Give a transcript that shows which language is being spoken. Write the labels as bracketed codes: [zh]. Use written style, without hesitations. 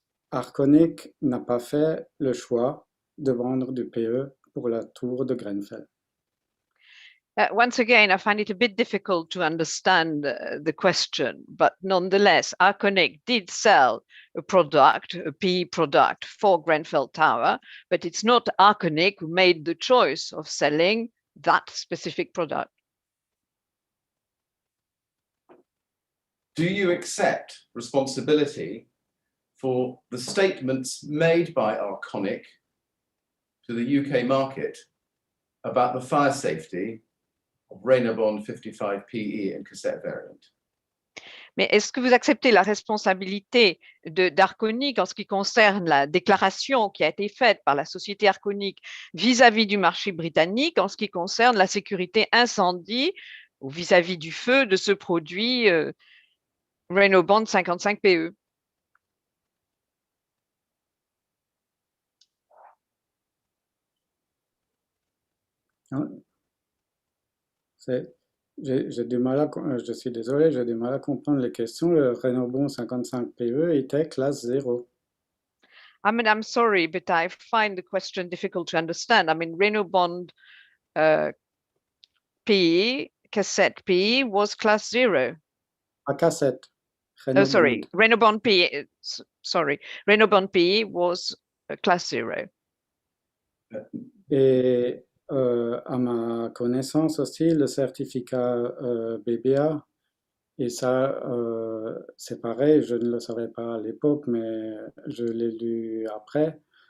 [fr] Arconic n'a pas fait le choix de vendre du PE pour la tour de Grenfell. [en] Once again, I find it a bit difficult to understand the question, but nonetheless, Arconic did sell a product, a PE product for Grenfell Tower, but it's not Arconic who made the choice of selling that specific product. Do you accept responsibility for the statements made by Arconic to the UK market about the fire safety of Reynobond 55 PE and cassette variant? [fr] Mais est-ce que vous acceptez la responsabilité d'Arconic en ce qui concerne la déclaration qui a été faite par la société Arconic vis-à-vis du marché britannique en ce qui concerne la sécurité incendie ou vis-à-vis du feu de ce produit Reynobond 55 PE? J'ai du mal à, je suis désolé, j'ai du mal à comprendre les questions. Le Reynobond 55 PE était classe 0. [en] I mean, I'm sorry, but I find the question difficult to understand. I mean, Reynobond PE, cassette PE was class 0. [fr] À cassette. [en] Oh, sorry, Reynobond PE, sorry, Reynobond PE was class 0. [fr] Et à ma connaissance aussi, le certificat BBA, et ça, c'est pareil, je ne le savais pas à l'époque, mais je l'ai lu après.